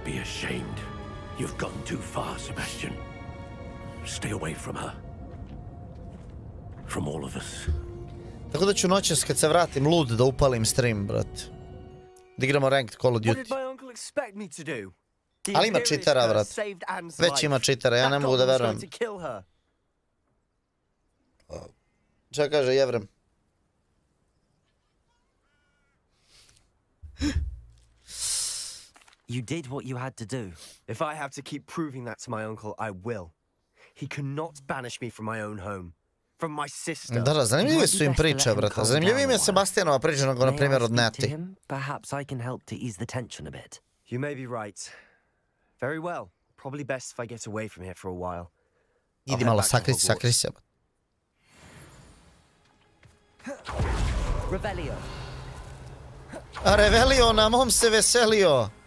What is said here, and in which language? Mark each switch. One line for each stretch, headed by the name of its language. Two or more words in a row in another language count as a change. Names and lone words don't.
Serbian: Tako da ću noćas kad se vratim lud da upalim stream, brate. Da igramo ranked Call of Duty. Ali ima čitera, brate. Već ima čitera, ja ne mogu da verujem. Šta kaže Jevrem?
English: You did what you had to do. If I have to keep proving that to my uncle, I will. He cannot banish me from my own home. From my sister.
Serbian: Da, zanimljive su im priče, brate. Zanimljivije mi je Sebastianova priča, nego na primjer od Neti.
English: Perhaps I can help to ease the tension a bit. You may be right. Very well. Probably best if I get away from here for a while.
Serbian: Idi malo, sakri se. Revelio. A Revelio, na mom se veselio.